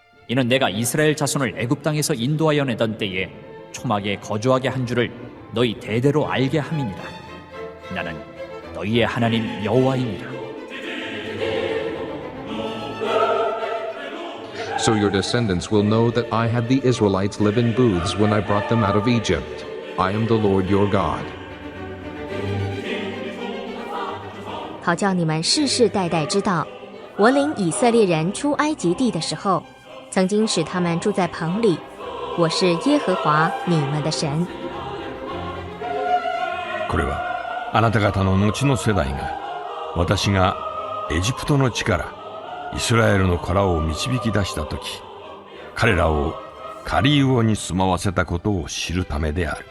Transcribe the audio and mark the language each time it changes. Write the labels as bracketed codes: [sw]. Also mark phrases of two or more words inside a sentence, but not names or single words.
[ko] 이는 내가 이스라엘 자손을 애굽 땅에서 인도하여 내던 때에 초막에 거주하게 한 줄을 너희 대대로 알게 함이니라. 나는 너희의 하나님 여호와이니라. [en] So your descendants will know that I had the Israelites live in booths when I brought them out of Egypt. I am the Lord your God. [zh] 好叫你们世世代代知道，我领以色列人出埃及地的时候，曾经使他们住在棚里。我是耶和华你们的神。 [ja] これはあなた方の後の世代が私がエジプトの地からイスラエルの子らを導き出したとき、彼らをカリウオに住まわせたことを知るためである。